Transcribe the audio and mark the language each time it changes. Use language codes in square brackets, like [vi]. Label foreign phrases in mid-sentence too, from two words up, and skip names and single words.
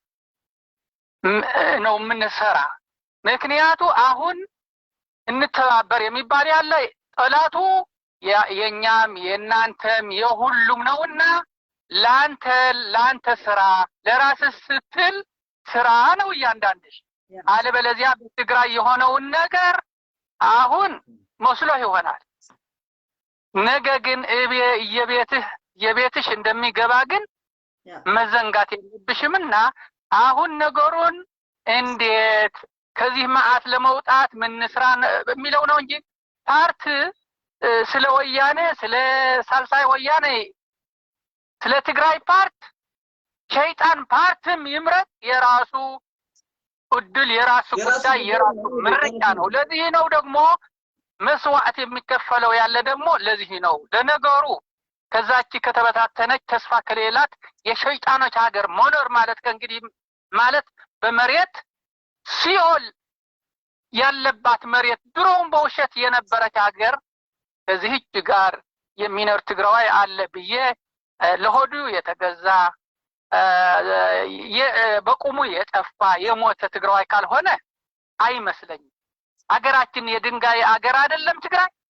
[am] ነው ምንሰራ ምክንያቱ አሁን እንተባበር የሚባል ያለ ጠላቱ የኛም የናንተም የሁሉም ነውና ላንተ ስራ ለራስህ ስትል ስራ ነው እያንዳንድሽ አለበለዚያ በትግራይ የሆነውን ነገር አሁን መስሎ ይሆናል ነገ ግን የቤትሽ እንደሚገባ ግን መዘንጋት የለብሽምና አሁን ነገሩን እንዴት ከዚህ ማዓት ለመውጣት ምን ስራ በሚለው ነው እንጂ ፓርቲ ስለ ወያኔ ስለ ሳልሳይ ወያኔ ስለ ትግራይ ፓርቲ ሸይጣን ፓርቲም ይምረጥ የራሱ እድል የራሱ ጉዳይ የራሱ ምርጫ ነው ለዚህ ነው ደግሞ መስዋዕት የሚከፈለው ያለ ደግሞ ለዚህ ነው ለነገሩ ከዛች ከተበታተነች ተስፋ ከሌላት የሸይጣኖች ሀገር መኖር ማለት ከእንግዲህ ማለት በመሬት ሲኦል ያለባት መሬት ድሮም በውሸት የነበረች ሀገር ከዚህች ጋር የሚኖር ትግራዋይ አለ ብዬ ለሆዱ የተገዛ በቁሙ የጠፋ የሞተ ትግራዋይ ካልሆነ አይመስለኝም። ሀገራችን የድንጋይ ሀገር አይደለም ትግራይ።